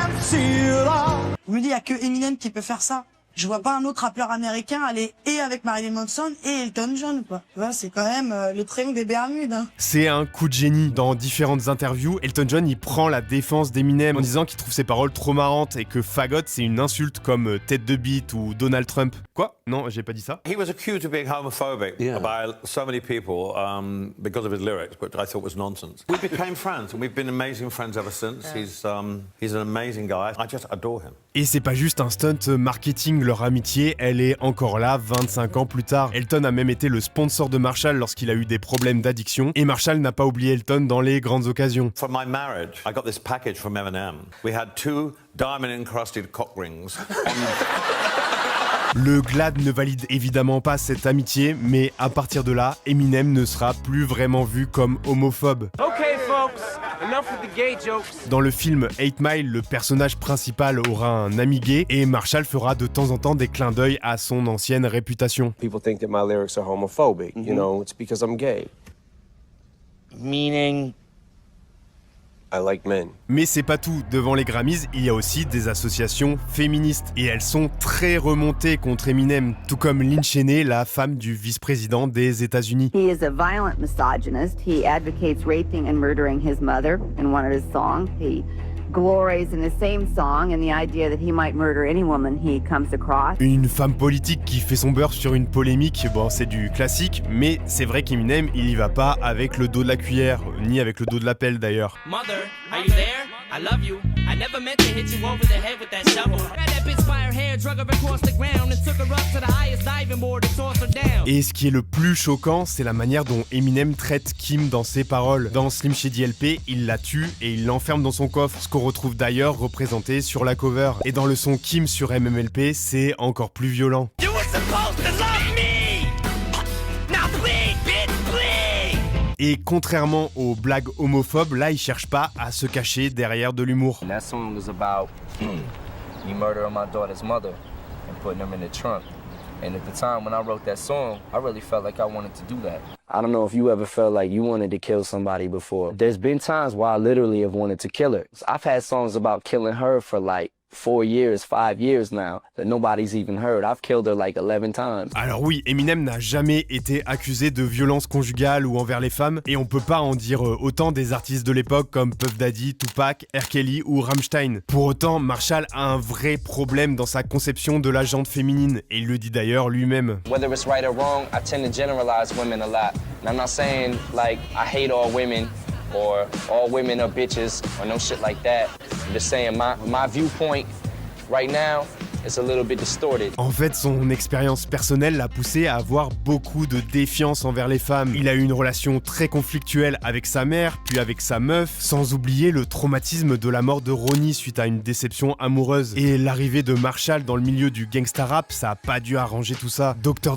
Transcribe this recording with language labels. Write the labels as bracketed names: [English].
[French] Je me dis, il n'y a que Eminem qui peut faire ça. Je vois pas un autre rappeur américain aller et avec Marilyn Manson et Elton John, quoi. Tu vois, c'est quand même le triangle des Bermudes. Hein. C'est un coup de génie. Dans différentes interviews, Elton John il prend la défense d'Eminem en disant qu'il trouve ses paroles trop marrantes et que fagot c'est une insulte comme tête de bite ou Donald Trump. Quoi? Non, j'ai pas dit ça. [English] He was accused of being homophobic by so many people because of his lyrics, which I thought was nonsense. We became friends and we've been amazing friends ever since. He's an amazing guy. I just adore him. [French] Et c'est pas juste un stunt marketing, leur amitié, elle est encore là 25 ans plus tard. Elton a même été le sponsor de Marshall lorsqu'il a eu des problèmes d'addiction et Marshall n'a pas oublié Elton dans les grandes occasions. [English] For my marriage, I got this package from Eminem. We had 2 diamond-encrusted cock rings. [French] Le Glad ne valide évidemment pas cette amitié, mais à partir de là, Eminem ne sera plus vraiment vu comme homophobe. [English] Okay, folks, enough with the gay jokes. [French] Dans le film 8 Mile, le personnage principal aura un ami gay et Marshall fera de temps en temps des clins d'œil à son ancienne réputation. [English] People think that my lyrics are homophobic, you know, it's because I'm gay. Meaning... I like men. [French] Mais c'est pas tout. Devant les Grammys, il y a aussi des associations féministes. Et elles sont très remontées contre Eminem, tout comme Lynn Cheney, la femme du vice-président des États-Unis. [English] He is a violent misogynist. He advocates raping and murdering his mother in one of his songs. He glories in the same song in the idea that he might murder any woman he comes across. [French] Une femme politique qui fait son beurre sur une polémique, bon c'est du classique, mais c'est vrai qu'Eminem il y va pas avec le dos de la cuillère, ni avec le dos de la pelle d'ailleurs. [English] Mother, are you there? I love you. I never meant to hit you over the head with that shovel. That bitch by her hair, drug her across the ground and took her up to the highest diving board and tossed her down. [French] Et ce qui est le plus choquant, c'est la manière dont Eminem traite Kim dans ses paroles. Dans Slim Shady LP, il la tue et il l'enferme dans son coffre, ce qu'on retrouve d'ailleurs représenté sur la cover. Et dans le son Kim sur MMLP, c'est encore plus violent. [English] You were supposed to love me. Now bleed, bitch, bleed. [French] Et contrairement aux blagues homophobes, là il cherche pas à se cacher derrière de l'humour. [English] And that song is about me murdering my daughter's mother and putting him in the trunk. And at the time when I wrote that song, I really felt like I wanted to do that. I don't know if you ever felt like you wanted to kill somebody before. There's been times where I literally have wanted to kill her. I've had songs about killing her for like 4 years, 5 years now, that nobody's even heard. I've killed her like 11 times. [French] Alors oui, Eminem n'a jamais été accusé de violence conjugale ou envers les femmes, et on peut pas en dire autant des artistes de l'époque comme Puff Daddy, Tupac, R. Kelly ou Rammstein. Pour autant, Marshall a un vrai problème dans sa conception de la gente féminine, et il le dit d'ailleurs lui-même. [English] Whether it's right or wrong, I tend to generalize women a lot. And I'm not saying like I hate all women or all women are bitches or no shit like that. I'm just saying my viewpoint right now, it's a little bit distorted. [French] En fait, son expérience personnelle l'a poussé à avoir beaucoup de défiance envers les femmes. Il a eu une relation très conflictuelle avec sa mère, puis avec sa meuf, sans oublier le traumatisme de la mort de Ronnie suite à une déception amoureuse. Et l'arrivée de Marshall dans le milieu du gangsta rap, ça a pas dû arranger tout ça. Dr.